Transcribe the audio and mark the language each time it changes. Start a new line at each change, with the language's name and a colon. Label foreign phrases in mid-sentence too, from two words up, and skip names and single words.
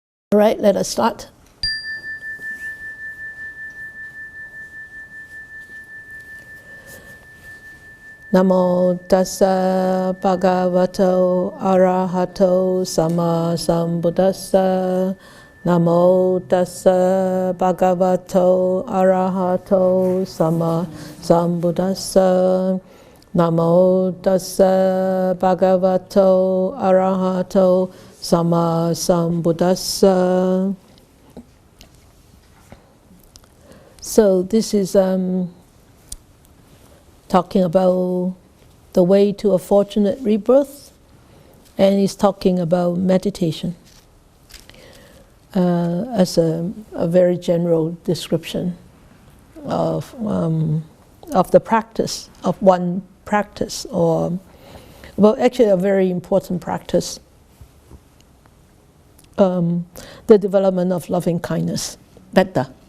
English: All right, let us start.
Pali: Namo tassa bhagavato arahato sama sambuddhassa. Namo tassa bhagavato arahato sama sambuddhassa. Namo tassa bhagavato arahato sama sambuddhassa.
English: So this is talking about the way to a fortunate rebirth, and he's talking about meditation as a very general description of the practice, of one practice, or well, actually a very important practice, the development of loving kindness, Metta.